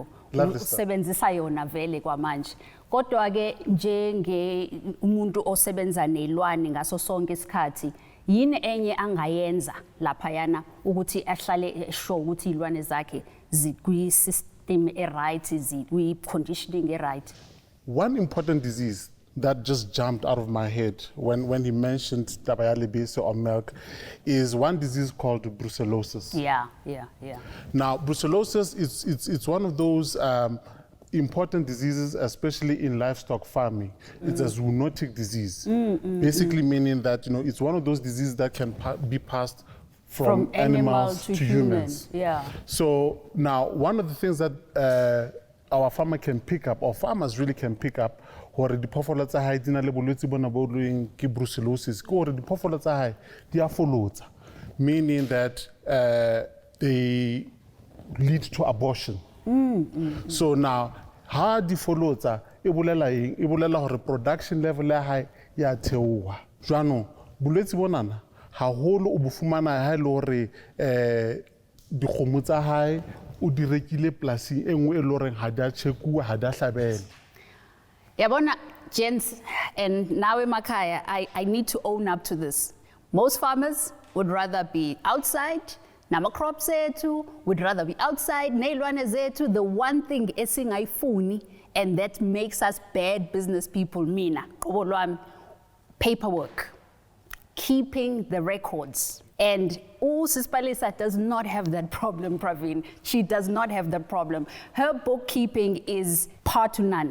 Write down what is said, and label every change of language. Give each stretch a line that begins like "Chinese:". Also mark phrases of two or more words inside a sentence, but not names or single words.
Zulu: Usebenzisa yona vele kwamanje. Kodwa ke njenge umuntu osebenza nezilwane ngaso sonke isikhathi, yini enye angayenza lapha yana ukuthi ahlale sure ukuthi izilwane zakhe zikwi
English: system right,
Zulu: zikwi
English: conditioning right? One important disease that just jumped out of my head when he mentioned tabayalibisi or milk is one disease called brucellosis. Yeah. Now, brucellosis it's one of those important diseases, especially in livestock farming. It's a zoonotic disease, basically meaning that it's one of those diseases that can be passed from animals to humans. Yeah. So now, one of the things that our farmer can pick up, or farmers really can pick up,
Southern Sotho: hore diphoofolo tsa hae di na le bolwetse bona bo leng ke brucellosis, ke hore diphoofolo tsa hae di a folotsa,
English: meaning that they lead to abortion. So now,
Southern Sotho: ha di folotsa e bolela eng? E bolela hore
English: production level
Southern Sotho: ya hae ya theoha. Jwanong bolwetse bonana haholo o bo fumana ha le hore dikgomo tsa hae o di rekile polasi e nngwe e le hore ha dia tshekuwa, ha dia hlabela. Yabona,
English: gents, and now in Makaya, I need to own up to this. Most farmers would rather be outside.
Zulu: Nama crops zethu
English: would rather be outside.
Zulu: Neilwane zethu,
English: the one thing esingayifuni, and that makes us bad business people, mina, paperwork, keeping the records. And Sis Palesa does not have that problem, Praveen. She does not have that problem. Her bookkeeping is par to none.